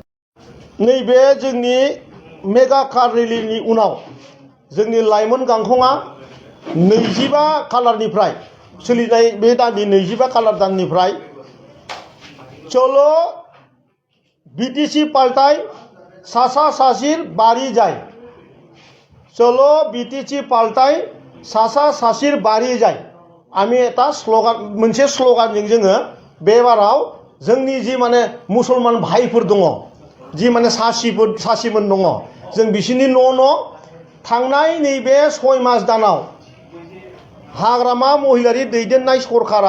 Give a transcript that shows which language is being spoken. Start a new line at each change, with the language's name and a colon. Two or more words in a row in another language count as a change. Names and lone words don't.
Bodo: नैबे जोंनि मेगा कार रेलिनि उनाव जोंनि लाइमोन गांखंआ 25 खालारनिफ्राय सोलिनाय बे दाननि 25 खालार दाननिफ्राय
Bangla: चलो BTC পাল্টাই চাচা চাচির বাড়ি যায়, চলো BTC পাল্টাই চাচা চাচির বাড়ি যায়। আমি এটা
Bodo: मोनसे स्लगानजों जोङो बे बाराव जोंनि जि माने मुसलमान भाइफोर दङ, जि माने सासिमोन दङ, जों बिसोरनि न' थांनाय नैबे 6 मास दानाव हाग्रामा महिलारि दैदेननाय सरकारा